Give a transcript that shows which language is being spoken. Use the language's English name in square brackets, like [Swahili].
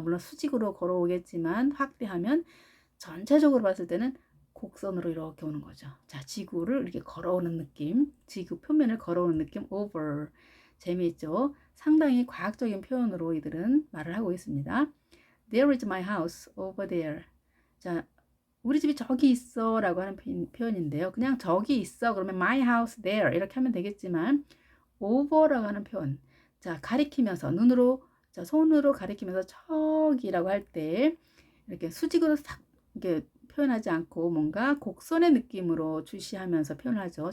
[Korean] 물론 수직으로 걸어오겠지만 확대하면 전체적으로 봤을 때는 곡선으로 이렇게 오는 거죠. 자, 지구를 이렇게 걸어오는 느낌, 지구 표면을 걸어오는 느낌, over. 재미있죠? 상당히 과학적인 표현으로 이들은 말을 하고 있습니다. [English] There is my house over there. [Korean] 자, 우리 집이 저기 있어 라고 하는 표현인데요. 그냥 저기 있어 그러면 [English] my house there [Korean] 이렇게 하면 되겠지만 over라고 하는 표현. 자, 가리키면서 자, 손으로 가리키면서 저기라고 할 때 이렇게 수직으로 싹 이렇게 표현하지 않고 뭔가 곡선의 느낌으로 주시하면서 표현하죠.